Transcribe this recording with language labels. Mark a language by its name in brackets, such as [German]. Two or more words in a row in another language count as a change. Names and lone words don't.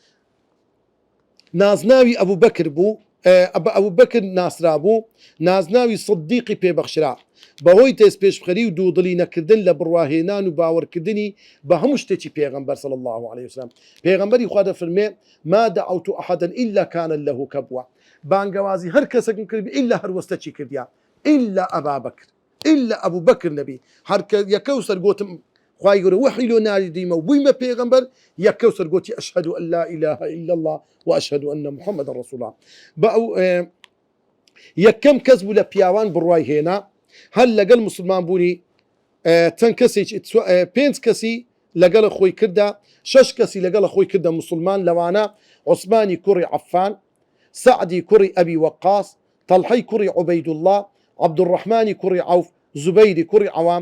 [Central Kurdish] نازناوی ئەبوبەکر بوو ئەبوبەکر ناسرا بوو نازناوی سیدیقی پێبەخشرا بەهۆی تێز پێشبخەری و دوودڵی نەکردن لە بڕواهێنان و باوەڕکردنی بە هەموو شتێکی پێغەمبەر [Arabic] صلی الله عليه وسلم [Central Kurdish] پێغەمبەری خوا دەفەرمێ [Arabic] ما دعوت أحدا إلا كان له كبوة [Central Kurdish] بانگەوازی هەر کەسێکم کرد إلا هەروەستەچی کردیا [Arabic] إلا أبا بكر إلا أبو بكر نبي [Central Kurdish] هەر یەکەوسەر گوتم خوای گەورە وحی لۆ ناردیمە و بوویمە پێغەمبەر یەکەوسەر گوتی [Arabic] أشهد أن لا إله إلا الله وأشهد أن محمد رسول الله [Central Kurdish] بەو یەکەم کەس بوو لە پیاوان بڕوای هێنا هەر لەگەڵ مسلمان بوونی چەند کەسێکی پێنج کەسی لەگەڵ خۆی کردا شەش کەسی لەگەڵ خۆی کردە مسلمان لەوانە عوسمانی کوڕی عەفان سعدی کوڕی ئەبی وەقاس طەلحەی کوڕی عوبەیدوڵڵا عەبدوڕەحمانی کوڕی عەوف زوبەیری کوڕی عەوام